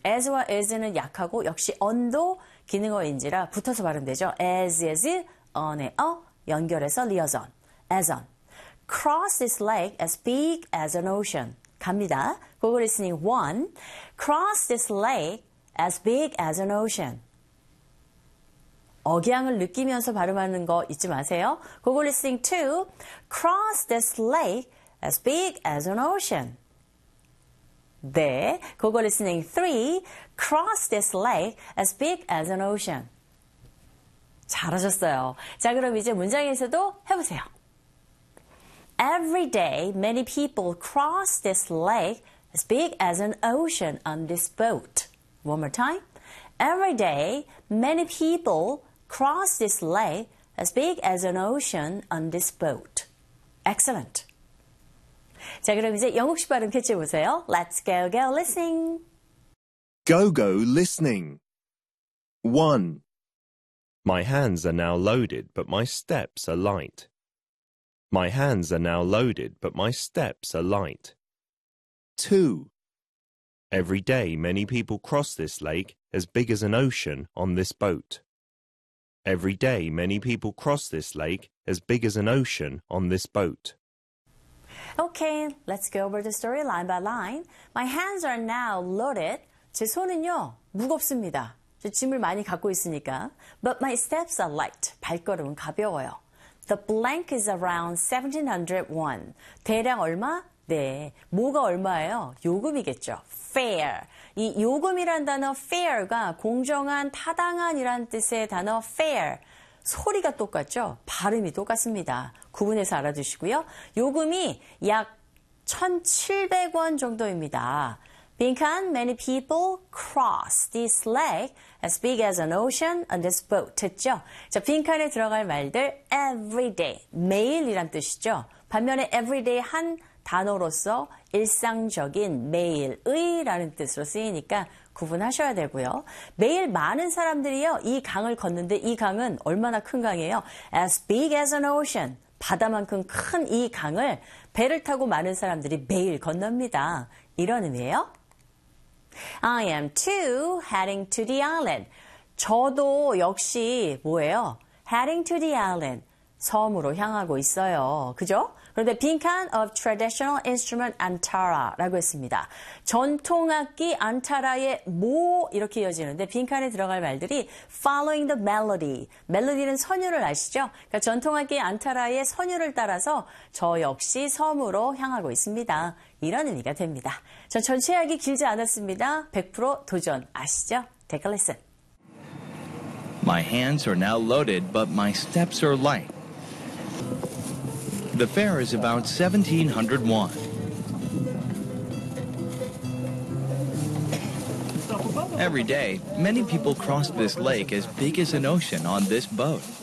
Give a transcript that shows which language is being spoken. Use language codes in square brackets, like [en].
[ko] As와 as는 약하고 역시 on도 기능어인지라 붙어서 발음되죠. [en] As is on [ko] 의 어 연결해서 liaison, [en] as on. Cross this lake as big as an ocean. [ko] 갑니다. [en] Google listening 1. Cross this lake as big as an ocean. [ko] 억양을 느끼면서 발음하는 거 잊지 마세요. [en] Google listening 2. Cross this lake as big as an ocean. [ko] 네. [en] Google listening 3. Cross this lake as big as an ocean. [ko] 잘하셨어요. 자, 그럼 이제 문장에서도 해보세요. [en] Every day, many people cross this lake as big as an ocean on this boat. One more time. Every day, many people cross this lake as big as an ocean on this boat. Excellent. [ko] 자, 그럼 이제 영국식 발음 캐치해보세요. [en] Let's go, go, listening. Go, go, listening. One. My hands are now loaded, but my steps are light. My hands are now loaded, but my steps are light. 2. Every day many people cross this lake as big as an ocean on this boat. Every day many people cross this lake as big as an ocean on this boat. Okay, let's go over the story line by line. My hands are now loaded. [ko] 제 손은요, 무겁습니다. 제 짐을 많이 갖고 있으니까. [en] But my steps are light. [ko] 발걸음은 가벼워요. [en] The blank is around 1,700 won. [ko] 대략 얼마? 네. 뭐가 얼마예요? 요금이겠죠. Fair. 이 요금이란 단어 fair가 공정한, 타당한이란 뜻의 단어 fair. 소리가 똑같죠? 발음이 똑같습니다. 구분해서 알아두시고요. 요금이 약 1,700 won 정도입니다. [en] 빈칸, many people cross this lake as big as an ocean on this boat. [ko] 됐죠? 자, 빈칸에 들어갈 말들, every day, 매일이란 뜻이죠. 반면에 every day 한 단어로서 일상적인 매일의라는 뜻으로 쓰이니까 구분하셔야 되고요. 매일 많은 사람들이요, 이 강을 걷는데 이 강은 얼마나 큰 강이에요? [en] As big as an ocean. [ko] 바다만큼 큰 이 강을 배를 타고 많은 사람들이 매일 건넙니다. 이런 의미예요. [en] I am too heading to the island. [ko] 저도 역시 뭐예요? [en] Heading to the island. [ko] 섬으로 향하고 있어요. 그죠? 그런데 빈칸 [en] of traditional instrument antara [ko] 라고 했습니다. 전통악기 antara의 모 이렇게 이어지는데 빈칸에 들어갈 말들이 [en] following the melody. [ko] 멜로디는 선율을 아시죠? 그러니까 전통악기 antara의 선율을 따라서 저 역시 섬으로 향하고 있습니다. 이런 의미가 됩니다. 전 전체하기 길지 않았습니다. 100% 도전 아시죠? [en] Take a listen. My hands are now loaded, but my steps are light. The fare is about 1,700 won. Every day, many people cross this lake as big as an ocean on this boat.